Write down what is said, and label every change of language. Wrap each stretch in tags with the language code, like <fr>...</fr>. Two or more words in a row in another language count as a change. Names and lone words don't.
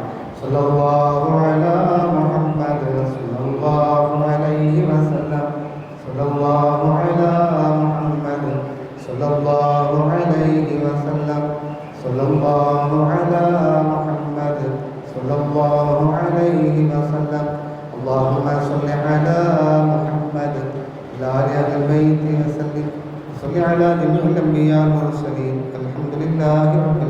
<ar>صلى الله على محمد صلى الله عليه وسلم. صلى الله على محمد صلى الله عليه وسلم. صلى الله على محمد صلى الله عليه وسلم. اللهم صل على محمد وعلى آل البيت وسلم. صل على جميع الأنبياء والمرسلين. الحمد لله</ar>